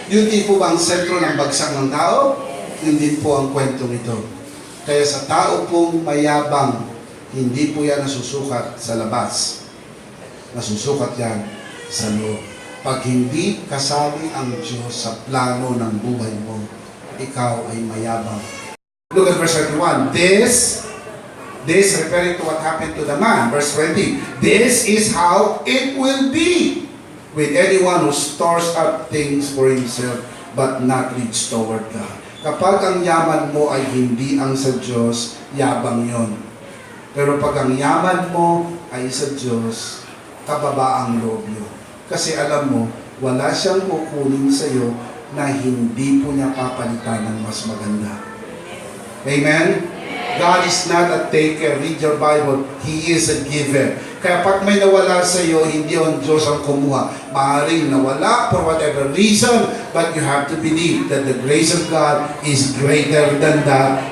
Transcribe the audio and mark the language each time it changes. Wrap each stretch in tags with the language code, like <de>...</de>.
<tl>Yun di po ba ang sentro ng bagsak ng tao? Yun din po ang kwentong ito. Kaya sa tao pong mayabang, hindi po yan nasusukat sa labas. Nasusukat yan sa loob. Pag hindi kasali ang Diyos sa plano ng buhay mo, ikaw ay mayabang.</tl> <en>Look at verse 31. This referring to what happened to the man. Verse 20. This is how it will be with anyone who stores up things for himself but not reach toward God.</en> <tl>Kapag ang yaman mo ay hindi ang sa Diyos, yabang yon. Pero pag ang yaman mo ay sa Diyos, kababa ang loob nyo. Kasi alam mo, wala siyang kukunin sa iyo na hindi po niya papalitan ng mas maganda.</tl> <en>Amen? God is not a taker. Read your Bible. He is a giver.</en> <tl>Kaya pag may nawala sa iyo, hindi ang Diyos ang kumuha. Maaaring nawala</tl> <en>for whatever reason, but you have to believe that the grace of God is greater than that.</en>